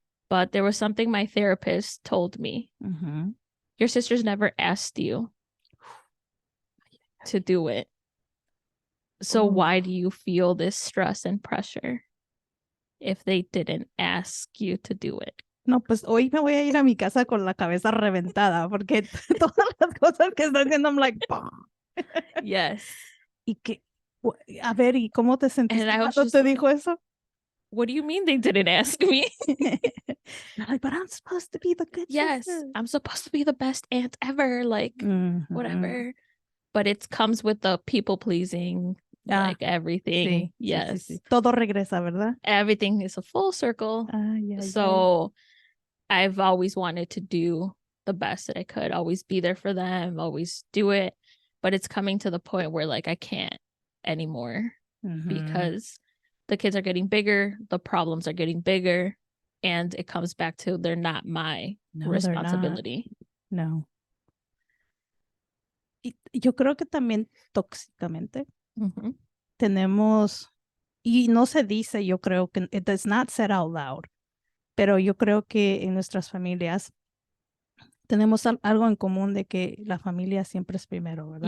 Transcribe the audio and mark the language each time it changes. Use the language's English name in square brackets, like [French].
[English] But there was something my therapist told me. Your sisters never asked you to do it. So why do you feel this stress and pressure if they didn't ask you to do it? [Spanish] No, pues hoy me voy a ir a mi casa con la cabeza reventada porque todas las cosas que están haciendo, [English] I'm like, yes. [Spanish] Y que, a ver, ¿y cómo te sentiste cuando te dijo eso? [English] What do you mean they didn't ask me? Like, but I'm supposed to be the good sister. I'm supposed to be the best aunt ever, like whatever. But it comes with the people pleasing, like everything. [Spanish] Sí, [English] yes. [Spanish] sí. Todo regresa, ¿verdad? [English] Everything is a full circle. So I've always wanted to do the best that I could, always be there for them, always do it. But it's coming to the point where like I can't anymore because the kids are getting bigger, the problems are getting bigger, and it comes back to they're not my responsibility. [Spanish] No. Y yo creo que también tóxicamente tenemos, y no se dice, yo creo que [English] it does not said out loud, [Spanish] pero yo creo que en nuestras familias tenemos algo en común de que la familia siempre es primero, ¿verdad?